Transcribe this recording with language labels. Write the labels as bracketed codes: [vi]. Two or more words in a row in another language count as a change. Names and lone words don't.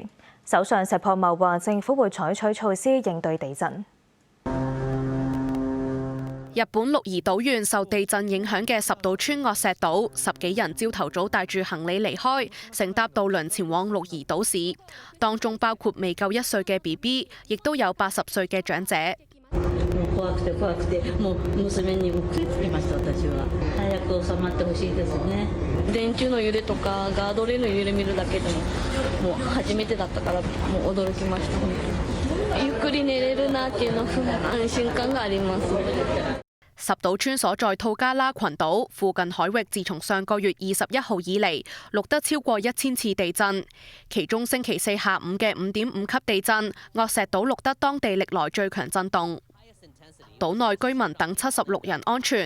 [yue] 首相石破茂話政府會採取措施應對地震。日本鹿兒島縣受地震影響嘅十島村惡石島，10幾人朝頭早帶住行李離開，乘搭渡輪前往鹿兒島市，當中包括未夠1歲嘅 BB， 亦都有80歲嘅長者。 [ja] 怖くて怖くて、もう娘にも食いつきました私は。早く収まってほしいですね。電柱の揺れとかガードレールの揺れ見るだけでも、もう初めてだったからもう驚きました本当に。ゆっくり寝れるなっていうの安心感があります。 [yue] 十島村所在吐加拉群島附近海域，自從上個月21號以嚟，錄得超過1000次地震。其中星期四下午嘅5.5級地震，惡石島錄得當地歷來最強震動。島內居民等76人安全。